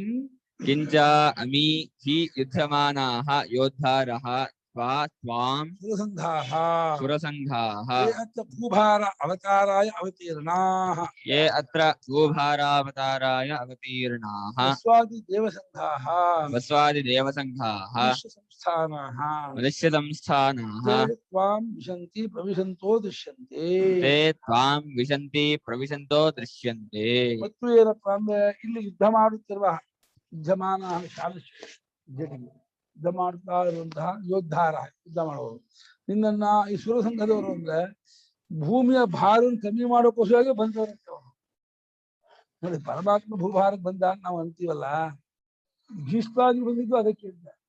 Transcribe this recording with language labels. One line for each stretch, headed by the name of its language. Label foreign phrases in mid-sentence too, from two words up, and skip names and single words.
Sanskrit: ಕಿಂಚ ಅಮೀ ಹಿ ಯುದ್ಧಮಾನಾಃ ಯೋದ್ಧಾರಃ ತ್ವಾಂ ಸುರಸಂಘಾಃ ಭೂಭಾರ ಅವತಾರಾಯ ಅವತೀರ್ಣಾಃ ಯೇ ಅತ್ರ ಭೂಭಾರಾವತಾರಾಯ ಅವತೀರ್ಣಾಃ ವಸ್ವಾದಿ ದೇವಸಂಘಾಃ ಮನುಷ್ಯ ಸಂಸ್ಥಾನಾಃ ತ್ವಾಂ ವಿಶಂತಿ ಪ್ರವಿಶಂತೋ ದೃಶ್ಯಂತೆ. ತೇ ತ್ವಾಂ ವಿಶಂತಿ ಪ್ರವಿಶಂತೋ ದೃಶ್ಯಂತೆ.
Kannada: ಮತ್ತು ಏನಪ್ಪಾ ಅಂದ್ರೆ ಇಲ್ಲಿ ಯುದ್ಧ ಮಾಡುತ್ತಿರುವ ಯುದ್ಧಮಾನ ಯುದ್ಧ ಮಾಡ್ತಾ ಇರುವಂತಹ ಯೋದ್ಧಾರ, ಯುದ್ಧ ಮಾಡುವವರು. ನಿನ್ನನ್ನ ಈ ಸುರಸಂಘದವರು ಅಂದ್ರೆ ಭೂಮಿಯ ಭಾರವನ್ನು ಕಮ್ಮಿ ಮಾಡೋಕ್ಕೋಸ್ಕರ ಬಂದವರಂತೆ ಅವರು. ನೋಡಿ, ಪರಮಾತ್ಮ ಭೂಭಾರಕ್ಕೆ ಬಂದ ನಾವು ಅಂತೀವಲ್ಲ, ಭೀಷ್ಮಾದಿ ಬಂದಿದ್ದು ಅದಕ್ಕೆ ಅಂತ.